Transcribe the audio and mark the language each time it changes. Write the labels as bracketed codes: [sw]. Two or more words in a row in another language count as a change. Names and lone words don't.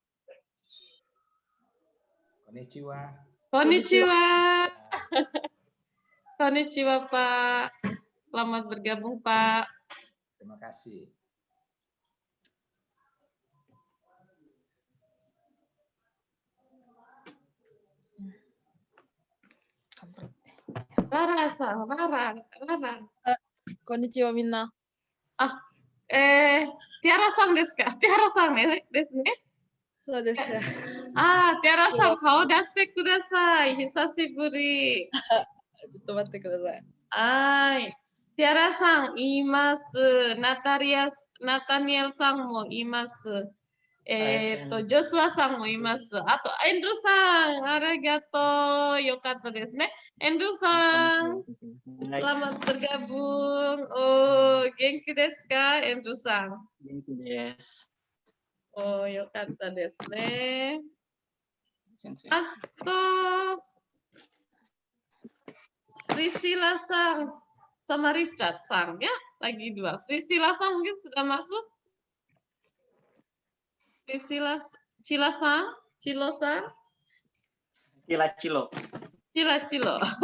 [ja] こんにちは. こんにちは, [id] Pak. Selamat bergabung, Pak. Terima kasih. Rara-san, Rara. [ja] こんにちはみんな. Tiara-san desu ka? Tiara-san desu ne? そうです。 Tiara-san,顔出してください。久しぶり。ちょっと待ってください。 Tiara-san います。ナタニエルさんもいます。ジョスワさんもいます。あと、エンドゥさん、ありがとう。よかったですね。 [id] エンドゥさん、selamat bergabung. [ja] Oh, 元気ですか、エンドゥさん。元気です。 Oh, よかったですね。先生。 [id] あと、Priscilla sang sama Richard sang ya, lagi 2. Priscilla sang mungkin sudah masuk. Priscilla Cilo-sang. Cilo.